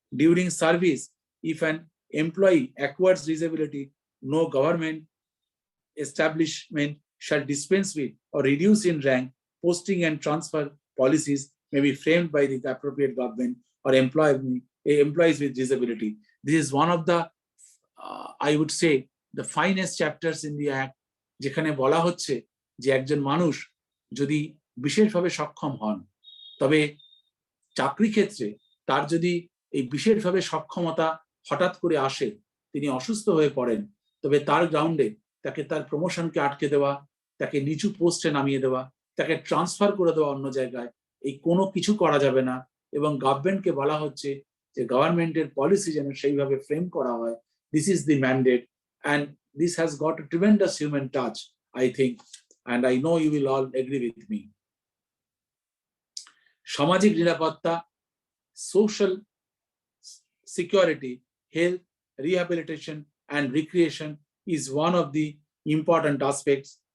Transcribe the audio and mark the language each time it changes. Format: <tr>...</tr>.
<en>During service, if an employee acquires disability, no government establishment shall dispense with or reduce in rank. Posting and transfer policies may be framed by the appropriate government or employees with disability. This is one of the, I would say, the finest chapters in the Act,</en> <bn>যেখানে বলা হচ্ছে যে একজন মানুষ যদি বিশেষভাবে সক্ষম হন, তবে চাকরি ক্ষেত্রে তার যদি এই বিশেষভাবে সক্ষমতা হঠাৎ করে আসে, তিনি অসুস্থ হয়ে পড়েন, তবে তার গ্রাউন্ডে তাকে তার প্রমোশনকে আটকে দেওয়া, তাকে নিচু পোস্টে নামিয়ে দেওয়া, তাকে ট্রান্সফার করে দেওয়া অন্য জায়গায়, এই কোনো কিছু করা যাবে না। এবং গভর্নমেন্টকে বলা হচ্ছে যে গভর্নমেন্টের পলিসি যেন সেইভাবে ফ্রেম করা হয়।</bn> <en>This is the mandate, and this has got a tremendous human touch, I think, and I know you will all agree with me.</en> <bn>সামাজিক নিরাপত্তা,</bn> <en>social security, health, rehabilitation, and recreation is one of the important aspects.</en>